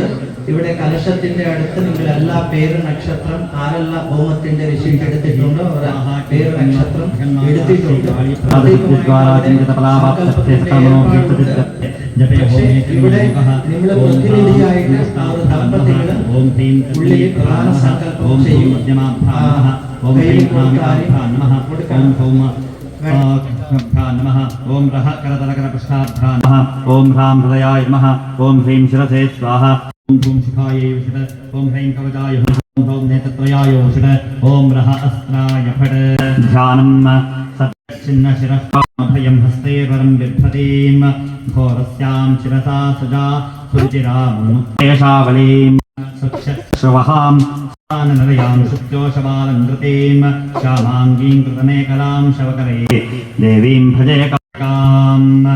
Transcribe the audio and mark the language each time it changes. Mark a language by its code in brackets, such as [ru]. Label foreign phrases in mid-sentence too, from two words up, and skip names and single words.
[ml] ഇവിടെ കലശത്തിന്റെ അടുത്ത് നിങ്ങൾ എല്ലാ പേര് നക്ഷത്രം ആരെല്ലാം ഹോമത്തിന്റെ വിശേഷം എടുത്തിട്ടുണ്ടോ പേര് നക്ഷത്രം എടുത്തിട്ടുണ്ട്. ഇവിടെ നിങ്ങളെ പ്രതിനിധിയായിട്ട് ദമ്പതികള് ഉള്ളിൽ പ്രധാന സങ്കല്പം ചെയ്യും. [sa] नमः ओम रह करतलकरपृष्ठाभ्यां नमः ओम ह्रां हृदयाय नमः ओम ह्रीं शिरसे स्वाहा ओम भूं सुखायै विशद ओम ह्रीं कवचाय ॐ नेत्रत्रयायोषित ॐ रः अस्त्राय फट् ध्यानं सच्चिन्नशिरः भयं हस्तैर्वरं बिभ्रतीं घोरस्यां शिरसा सजा सुरुचिरामुन्मुक्तेशावलीं सुक्षश्रवहां नरयां शुक्योशबालङ्कृतीं श्यामाङ्गीं कृतमेकलां शवकरे देवीं भजे काम्